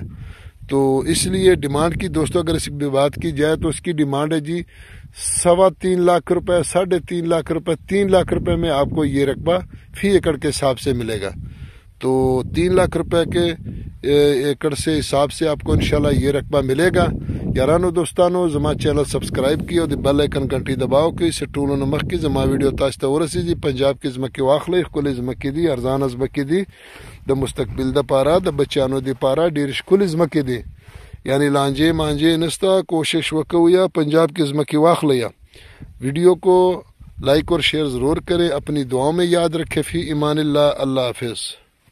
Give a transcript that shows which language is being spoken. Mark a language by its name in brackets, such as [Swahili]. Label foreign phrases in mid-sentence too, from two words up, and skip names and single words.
[Urdu] تو اس لیے ڈیمانڈ کی دوستو اگر اس کی بات کی جائے تو اس کی ڈیمانڈ ہے جی 3.25 لاکھ روپے 3.5 لاکھ روپے 3 لاکھ روپے میں آپ کو یہ رقبہ فی ایکڑ کے حساب سے ملے گا. تو 3 لاکھ روپے کے ایکڑ سے حساب سے آپ کو انشاءاللہ یہ رقبہ ملے گا. [Pashto] یارانو دوستانو زما چینل سبسکرائب کیو دی [English] bell icon [Urdu] گھنٹی دباؤ [Pashto] کی سٹولو نمخ کی زما ویڈیو تاستا ورسی جی پنجاب کی زمکی واخلی خپل زمکی دی ارزان زمکی دی د مستقبل د پارا د بچانو دی پارا ډیر ښکلې زمکی دی، یعنی لانجے مانجے نستا. کوشش وکو یا پنجاب کی زمکی واخلیا. [Urdu] ویڈیو کو لائک اور شیئر ضرور کریں، اپنی دعاؤں میں یاد رکھے. [Arabic] فی امان اللہ. [Urdu] اللہ حافظ.